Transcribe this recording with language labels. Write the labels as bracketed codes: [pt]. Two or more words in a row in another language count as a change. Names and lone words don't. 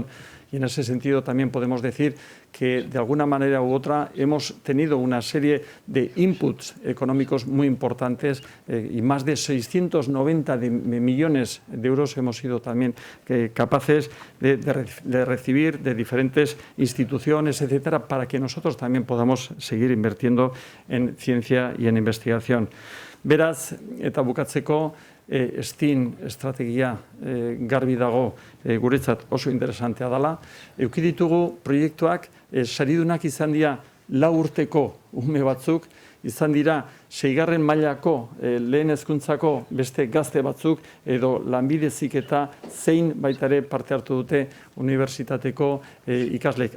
[es] Y en ese sentido también podemos decir que de alguna manera u otra hemos tenido una serie de inputs económicos muy importantes y más de 690 millones de euros hemos sido también capaces de recibir de diferentes instituciones, etcétera, para que nosotros también podamos seguir invirtiendo en ciencia y en investigación. [eu] Beraz, eta bukatzeko, STEAM estrategia garbi dago guretzat oso interesantea dela. Eduki ditugu proiektuak saridunak izan dira 4 urteko ume batzuk, izan dira 6. mailako lehen hezkuntzako beste gazte batzuk edo lanbide heziketa zein baita ere parte hartu dute unibertsitateko ikasleek.